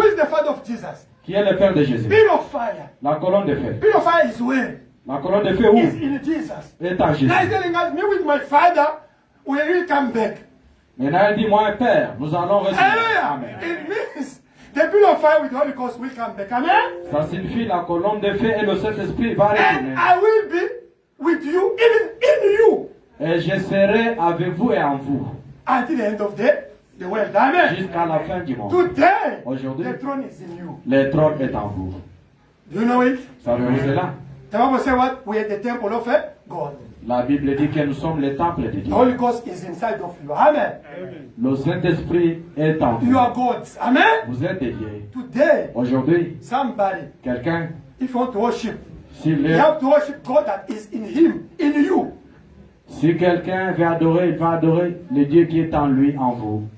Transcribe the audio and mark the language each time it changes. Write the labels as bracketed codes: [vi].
[en] Who is the father of Jesus? [fr] Qui est le Père de Jésus? [en] Pillar of fire. [fr] La colonne de feu. [en] Pillar of fire is where? [fr] La colonne de feu où? [en] Is in Jesus. [fr] Est en Jésus. [en] Now he's telling us, me with my father, we will come back. [fr] Maintenant il dit, moi et Père, nous allons revenir. [en] Hallelujah. Amen. It means the pillar of fire with the Holy Ghost will come back. Amen. [fr] Ça signifie la colonne de feu et le Saint-Esprit va retourner. [en] And I will be with you, even in you, [fr] Et je serai avec vous et en vous. [en] until the end of the world. Amen. [fr] Jusqu'à la fin du monde. [en] Today, [fr] Aujourd'hui, [en] the throne is in you. [fr] le trône est en vous. [en] Do you know it? [fr] Savez-vous cela? [en] The Bible says what? We are the temple of God. [fr] La Bible dit que nous sommes le temple de [en] The [fr] Dieu. [en] Holy Ghost is inside of you. Amen. [fr] Le Saint-Esprit est en vous. [en] You are God's. Amen. [fr] Vous êtes des dieux. [en] Today, [fr] Aujourd'hui, [en] somebody, [fr] quelqu'un, [en] if you want to worship, [fr] s'il [en] you [fr] est- [en] have to worship God that is in him, in you. [fr] si quelqu'un veut adorer, il va adorer le Dieu qui est en lui, en vous.